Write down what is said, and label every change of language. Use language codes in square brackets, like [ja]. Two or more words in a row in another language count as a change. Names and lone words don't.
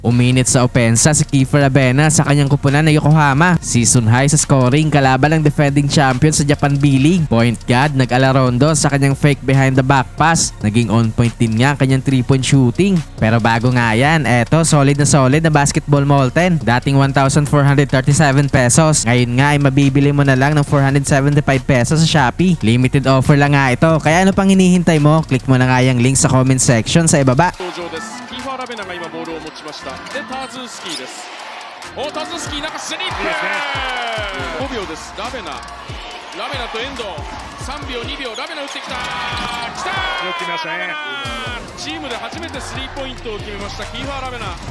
[tl] Uminit sa opensa si Kiefer Abena sa kanyang kupunan na Yokohama. [en] Season high [tl] sa scoring kalaban ng [en] defending champion [tl] sa Japan B-League. [en] Point guard [tl] nag-alarondo sa kanyang [en] fake behind the back pass. [tl] Naging [en] on point [tl] din nga ang kanyang [en] 3-point shooting. [tl] Pero bago nga yan, eto solid na basketball molten. Dating 1,437 pesos. Ngayon nga ay mabibili mo na lang ng 475 pesos sa Shopee. Limited offer lang nga ito. Kaya ano pang hinihintay mo? Click mo na nga yung link sa [en] comment section [tl] sa ibaba. [ja] キーファー・ラベナが今ボールを持ちました。で、ターズンスキーです。ターズンスキー中スリープ。5秒です。ラベナと遠藤。3秒2秒ラベナ打ってきた。来たー。よく決めましたね。チームで初めてスリーポイントを決めましたキーファー・ラベナ。